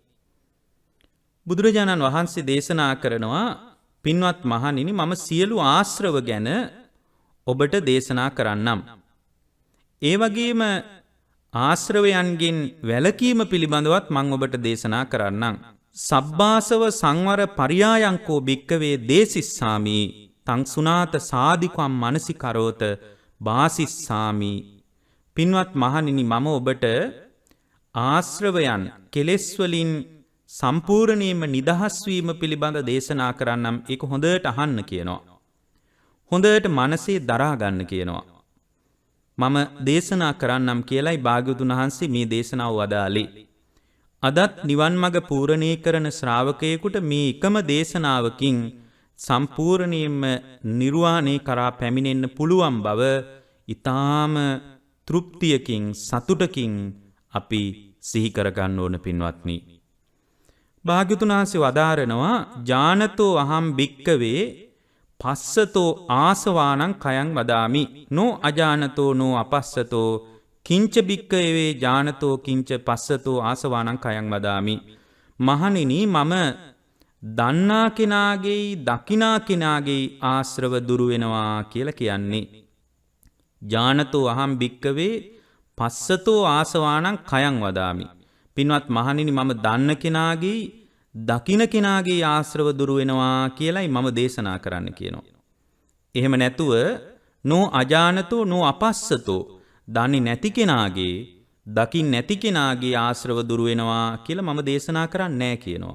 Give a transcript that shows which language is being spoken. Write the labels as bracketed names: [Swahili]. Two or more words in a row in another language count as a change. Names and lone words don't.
[Sinhala] බුදුරජාණන් වහන්සේ දේශනා කරනවා පින්වත් මහණෙනි මම සියලු ආශ්‍රව ගැන ඔබට දේශනා කරන්නම්. ඒ වගේම ආශ්‍රවයන්ගෙන් වැළකීම පිළිබඳවත් මම ඔබට දේශනා කරන්නම්. [Pali] සබ්බාසව සංවර පරියායංකෝ භික්කවේ දේසිස්සාමි තං සුනාත සාදිකම් මනසිකරෝත වාසිස්සාමි. [Sinhala] පින්වත් මහණෙනි මම ඔබට ආශ්‍රවයන් කෙලෙස් වලින් සම්පූර්ණයෙන්ම නිදහස් වීම පිළිබඳ දේශනා කරන්නම්. ඒක හොඳට අහන්න කියනවා. හොඳට මනසේ දරා ගන්න කියනවා. මම දේශනා කරන්නම් කියලයි භාග්‍යවතුන් වහන්සේ මේ දේශනාව වදාළේ. අදත් නිවන් මඟ පූර්ණේ කරන ශ්‍රාවකයෙකුට මේ එකම දේශනාවකින් සම්පූර්ණයෙන්ම නිර්වාණය කරා පැමිණෙන්න පුළුවන් බව ඊටාම තෘප්තියකින් සතුටකින් අපි සිහි කරගන්න ඕන පින්වත්නි. භාග්‍යවතුන් වහන්සේ වදාරනවා [Pali] ජානතෝ අහම් භික්කවේ පස්සතෝ ආසවානං කයං වදාමි නෝ අජානතෝ නෝ අපස්සතෝ කිංච භික්කවේ ජානතෝ කිංච පස්සතෝ ආසවානං කයං වදාමි. [Sinhala] මහණෙනි මම දන්නා කෙනාගේ දකිනා කෙනාගේ ආශ්‍රව දුරු වෙනවා කියලා කියන්නේ. [Pali] ජානතෝ අහම් භික්කවේ පස්සතෝ ආසවානං කයං වදාමි. [Sinhala] පින්වත් මහණෙනි මම දන්න කෙනාගේ දකින කෙනාගේ ආශ්‍රව දුරු වෙනවා කියලයි මම දේශනා කරන්න කියනවා. එහෙම නැතුව [Pali] නෝ අජානතෝ නෝ අපස්සතෝ [Sinhala] දන්නේ නැති කෙනාගේ දකින් නැති කෙනාගේ ආශ්‍රව දුරු වෙනවා කියලා මම දේශනා කරන්නේ නැහැ කියනවා.